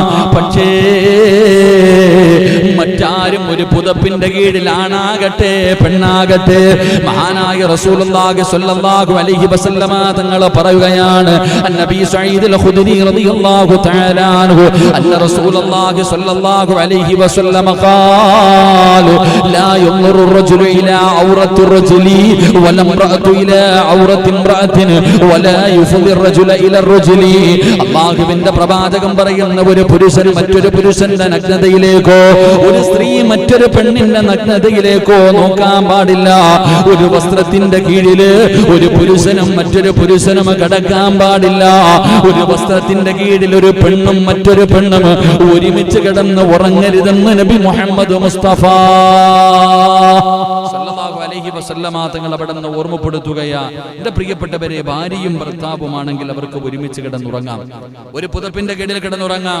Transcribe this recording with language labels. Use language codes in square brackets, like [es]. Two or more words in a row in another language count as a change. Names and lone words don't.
[ml] പക്ഷേ മറ്റാരും ഒരു പുതപ്പിന്റെ കീഴിൽ, ആണാകട്ടെ പെണ്ണാകട്ടെ, മഹാനായ [ar] رسول الله صلى الله عليه وسلم [ml] തങ്ങൾ പറയുകയാണ്, നബി [ar] سعيد الخدري رضي الله تعالى عنه أن رسول الله صلى الله عليه وسلم قال لا ينظر الرجل إلى عورة الرجل ولا امرأة إلى عورة امرأة ولا يفضي الرجل إلى الرجل. [ml] അല്ലാഹുവിന്റെ പ്രവാചകൻ പറയുന്ന, ഒരു പുരുഷൻ മറ്റൊരു പുരുഷന്റെ നഗ്നതയിലേക്കോ, ഒരു സ്ത്രീ മറ്റൊരു പെണ്ണിന്റെ നഗ്നതയിലേക്കോ നോക്കാൻ പാടില്ല. ഒരു വസ്ത്രത്തിന്റെ കീഴില് ഒരു പുരുഷനും മറ്റൊരു പുരുഷനും കിടക്കാൻ പാടില്ല. ഒരു വസ്ത്രത്തിന്റെ കീഴിൽ ഒരു പെണ്ണും മറ്റൊരു പെണ്ണും ഒരുമിച്ച് കിടന്ന് ഉറങ്ങരുതെന്ന് നബി മുഹമ്മദ് മുസ്തഫ [ar] صلى الله عليه وسلم [ml] തങ്ങൾ അവിടെ നിന്ന് ഓർമ്മപ്പെടുത്തുകയാ, എന്റെ പ്രിയപ്പെട്ടവരെ, ഭാര്യയും ഭർത്താവുമാണെങ്കിൽ അവർക്ക് ഒരുമിച്ച് കിടന്നുറങ്ങാം, ഒരു പുതപ്പിന്റെ കീഴിൽ കിടന്നുറങ്ങാം.